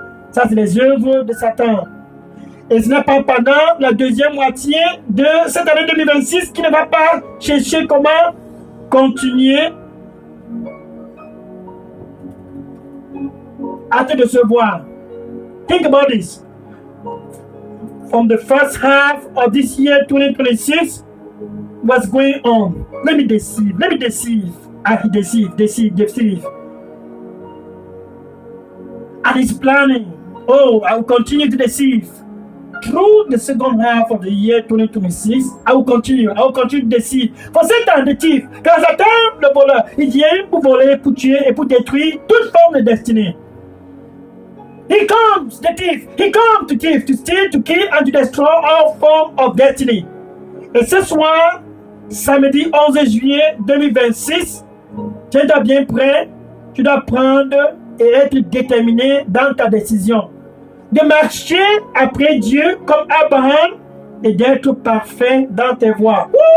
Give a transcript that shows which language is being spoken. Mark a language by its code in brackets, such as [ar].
[fr] Ça, c'est les œuvres de Satan. Et ce n'est pas pendant la deuxième moitié de cette année 2026 qu'il ne va pas chercher comment continuer à te décevoir. [en] Think about this. From the first half of this year 2026, what's going on? Let me deceive. Deceive. And he's planning. Oh, I will continue to deceive. Through the second half of the year 2026, I will continue to deceive. For Satan, the thief, [fr] car Satan, le voleur, il vient pour voler, pour tuer et pour détruire toute forme de destinée. [en] He comes, the thief. He comes to thief, to steal, to kill, and to destroy all forms of destiny. [fr] Et ce soir, samedi 11 juillet 2026, tiens-toi bien prêt. Tu dois prendre et être déterminé dans ta décision. De marcher après Dieu comme Abraham et d'être parfait dans tes voies.